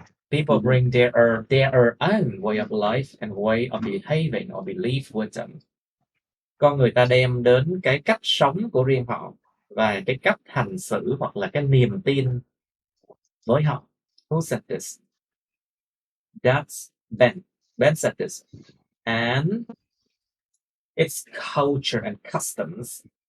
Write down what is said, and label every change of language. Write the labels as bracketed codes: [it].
[en] People bring their own way of life and way of behaving or belief with them. [vi] Con người ta đem đến cái cách sống của riêng họ và cái cách hành xử hoặc là cái niềm tin với họ. [en] Who said this? That's Ben. Ben said this. And it's culture and customs.